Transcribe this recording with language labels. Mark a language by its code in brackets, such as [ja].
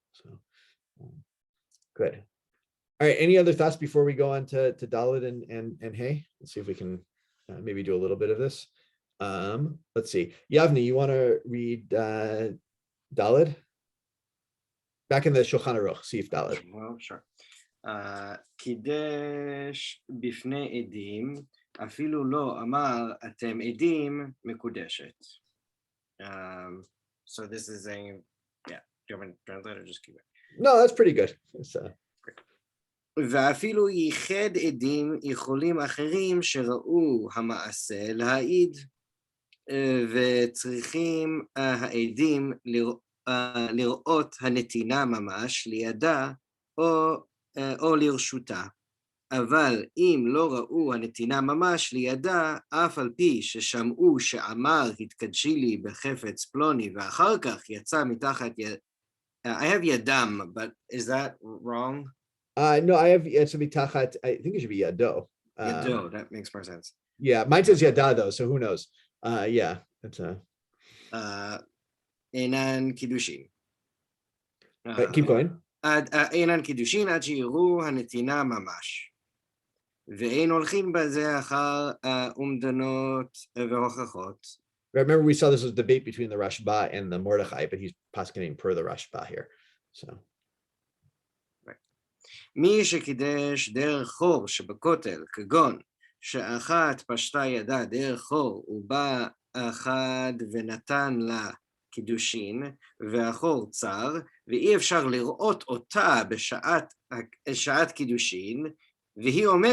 [en] So good. All right, any other thoughts before we go on to Dalet and Hey? Let's see if we can maybe do a little bit of this. Let's see, Yavni, you want to read Dalet? back in the Shulchan Aruch, Sif Dalet. Well, sure. [he] קידש בפני עדים, אפילו לא אמר אתם עדים מקודשת. [en] So this is saying, yeah, do you want me to translate or just keep it? No, that's pretty good. It's, [he] ואפילו ייחד עדים יכולים אחרים שראו המעשה להעיד, וצריכים העדים לראות הנתינה ממש לידה או לרשותה. אבל אם לא ראו הנתינה ממש לידה, אף על פי ששמעו שאמר התקדשי לי בחפץ פלוני, ואחר כך יצא מתחת [en] I have yadam, but is that wrong? No, I have it should be tachat. I think it should be yado. Yado, that makes more sense. Yeah, mine says yada though, so who knows? Yeah, that's [he] Enan kiddushin. [en] keep going. [he] אינן קידושין עד שיראו הנתינה ממש. ואין הולכים בזה אחר אומדנות והוכחות. [en] Remember, we saw this was a debate between the Rashba and the Mordechai, but he's paskening per the Rashba here. So. [he] מי שקידש דרך חור שבכותל, כגון שאחת פשטה ידה דרך חור ובא אחד ונתן לה קידושין, והחור צר, ואי אפשר לראות אותה בשעת קידושין, והיא